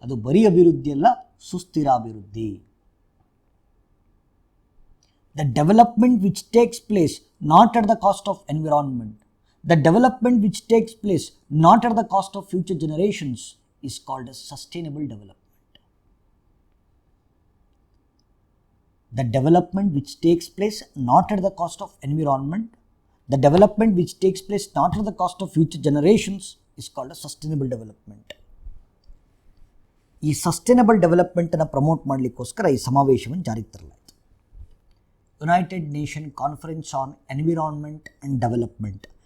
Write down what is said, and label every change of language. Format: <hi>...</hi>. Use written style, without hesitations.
<kn>ಅದು ಬರೀ ಅಭಿವೃದ್ಧಿ ಅಲ್ಲ, ಸುಸ್ಥಿರ ಅಭಿವೃದ್ಧಿ.</kn> <en>The development which takes place not at the cost of environment, the development which takes place not at the cost of future generations is called as sustainable development. The development which takes place not at the cost of environment, the development which takes place not at the cost of future generations is called as sustainable development.</en> <kn>ಈ sustainable ಡೆವಲಪ್ಮೆಂಟನ್ನು promote ಮಾಡಲಿಕ್ಕೋಸ್ಕರ ಈ ಸಮಾವೇಶವನ್ನು ಜಾರಿಗೆ ತರಲಾಯಿತು.</kn> <en>United Nation Conference on Environment and Development.</en>